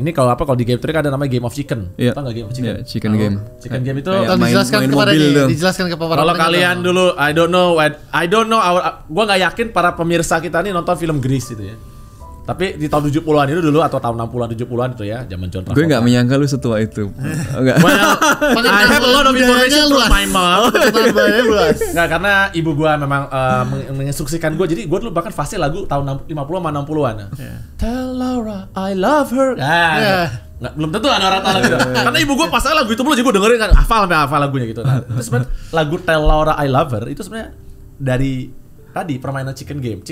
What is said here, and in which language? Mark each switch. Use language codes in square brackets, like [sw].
[id] Ini kalau di game theory kan ada namanya game of chicken. Tahu nggak game of chicken? Chicken game. Chicken game itu dijelaskan ke para kalau kalian dulu, [en] I don't know, [id] gua nggak yakin para pemirsa kita nih nonton film Grease itu ya. Tapi di tahun 70-an itu dulu atau tahun 60-an 70-an itu ya, zaman John Travolta. Gue enggak menyangka lu setua itu. Enggak. [en] Well, I have a lot of information from my mom. [id] Enggak, karena ibu gua memang menginstruksikan gua. Jadi gua dulu bahkan fase lagu tahun 50 sama 60-an. [en] Tell Laura I love her. [id] Nggak, belum tentu ada orang tahu lagu itu. Karena ibu gua pasang lagu itu mulu, jadi gua dengerin kan hafal lagunya gitu. Nah, itu sebenarnya lagu Tell Laura I Love Her itu sebenarnya dari tadi permainan chicken game.